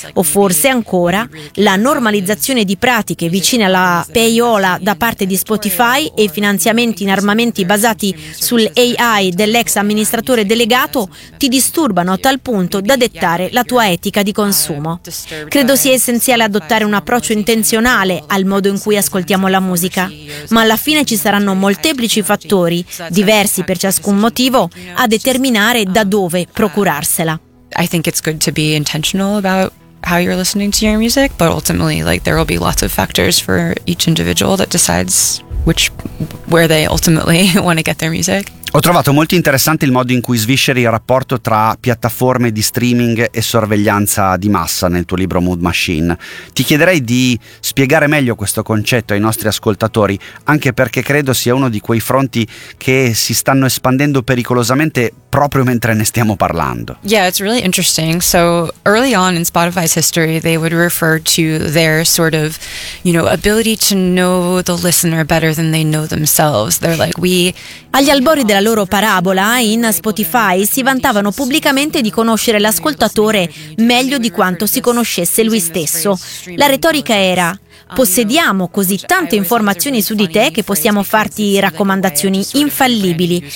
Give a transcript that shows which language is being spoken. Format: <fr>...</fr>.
<it>O forse ancora, la normalizzazione di pratiche vicine alla payola da parte di Spotify e i finanziamenti in armamenti basati sull'AI dell'ex amministratore delegato ti disturbano a tal punto da dettare la tua etica di consumo. Credo sia essenziale adottare un approccio intenzionale al modo in cui ascoltiamo la musica, ma alla fine ci saranno molteplici fattori, diversi per ciascun motivo, a determinare da dove procurarsela.</it> <en>I think it's good to be intentional about how you're listening to your music, but ultimately, like, there will be lots of factors for each individual that decides where they ultimately want to get their music.</en> <it>Ho trovato molto interessante il modo in cui svisceri il rapporto tra piattaforme di streaming e sorveglianza di massa nel tuo libro Mood Machine. Ti chiederei di spiegare meglio questo concetto ai nostri ascoltatori, anche perché credo sia uno di quei fronti che si stanno espandendo pericolosamente proprio mentre ne stiamo parlando.</it> <en>Yeah, it's really interesting. So early on in Spotify's history, they would refer to their sort of, you know, ability to know the listener better than they know themselves. They're like, we.</en> <it>Agli albori della loro parabola, in Spotify si vantavano pubblicamente di conoscere l'ascoltatore meglio di quanto si conoscesse lui stesso. La retorica era: possediamo così tante informazioni su di te che possiamo farti raccomandazioni infallibili.</it>